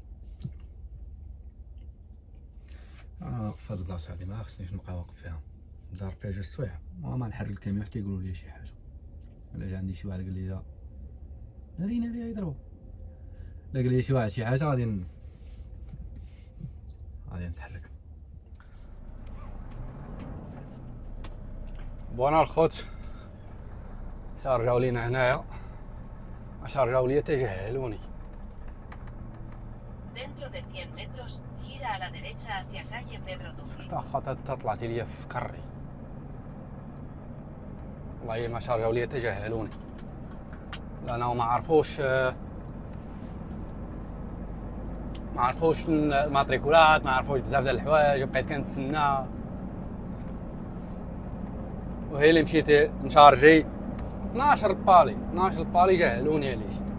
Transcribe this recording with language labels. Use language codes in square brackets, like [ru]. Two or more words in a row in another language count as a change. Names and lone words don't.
[ar] واقف في هاد البلاصه هادي ما خصنيش نبقى واقف فيها، دار فيها جوج سوايع وما نحرك الكاميون حتى يقولوا لي شي حاجه، ولا جا عندي شي واحد قال لي ناري يضربوا، لا قال لي شي واحد شي حاجه غادي نتحرك. بوانا الخوت شارجاو لينا هنايا، شارجاو ليا تجاهلوني. [es] Dentro de 100 metros, gira a la derecha hacia calle Pedro Duque. [ar] تا طلعت ليا في كري، والله ما شارجاو ليا تجاهلوني، لانه ما عرفوش الماتريكولات، ما عرفوش بزاف ديال الحوايج، بقيت كنتسنى، وهي اللي مشيت نشارجي 12 بالي جاهلوني عليه.